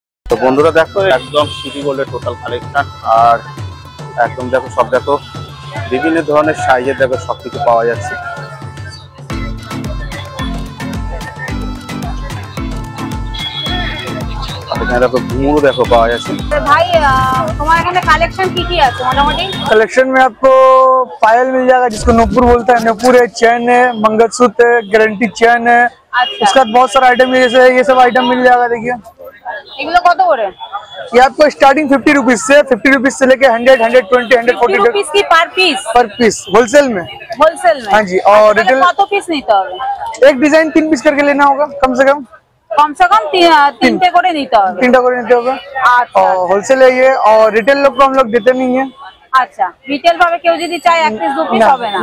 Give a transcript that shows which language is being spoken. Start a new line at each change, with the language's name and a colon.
Bangla: তো বন্ধুরা দেখো, একদম সিটি গোল্ডের টোটাল কালেকশন। আর একদম দেখো, সব দেখো বিভিন্ন ধরনের সাইজের দেখো সবকিছু পাওয়া যাচ্ছে। এখানে দেখো ঘুঙুরও দেখো পাওয়া যাচ্ছে। ভাই তোমার এখানে কালেকশন কি আছে মোটামুটি?
Hindi: कलेक्शन में आपको पायल मिल जाएगा, जिसको नूपुर बोलते हैं। नूपुर है, चैन है, मंगलसूत्र है, गारंटी चैन है। अच्छा। उसके बाद बहुत सारा आइटम है, जैसे ये सब आइटम मिल जाएगा। देखिए
Bangla: এগুলো কত করে?
Hindi: ये आपको स्टार्टिंग 50 रुपीज से, 50 रुपीज से लेके 100, 120, 140 रुपीस की पर पीस होलसेल में। होलसेल में? हाँ जी। और रिटेल
Bangla: কত পিস নিতে হবে?
Hindi: एक डिजाइन 3 पीस करके लेना होगा, कम से कम
Bangla: তিনটে করে নিতে হবে। 3टा করে নিতে হবে। আচ্ছা।
Hindi: और होलसेल है ये। और रिटेल लोग को हम लोग देते नहीं है।
Bangla: আচ্ছা, রিটেল ভাবে কেউ যদি চায় এক পিস দু পিস হবে না?